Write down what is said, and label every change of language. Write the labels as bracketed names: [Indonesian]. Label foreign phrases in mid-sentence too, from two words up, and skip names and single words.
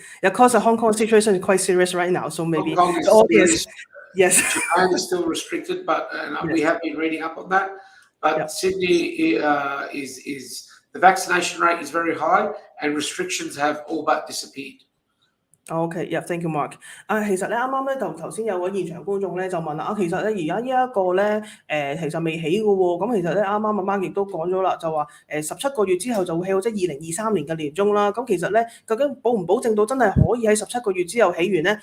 [English] Yeah, because the Hong Kong situation is quite serious right now, so maybe Hong Kong is the audience. Yes. Japan is still restricted, but we have been reading up on that. But Sydney is the vaccination rate is very high, and restrictions have all but disappeared. Okay, yeah, thank you, Mark. [Cantonese] 其實咧啱啱咧頭先有個現場觀眾咧就問啦，其實咧而家呢一個咧其實未起嘅喎，咁其實咧啱啱阿 Mark 亦都講咗啦，就話17個月之後就會起好，即係2023年嘅年中啦。咁其實咧究竟保唔保證到真係可以喺17個月之後起完咧？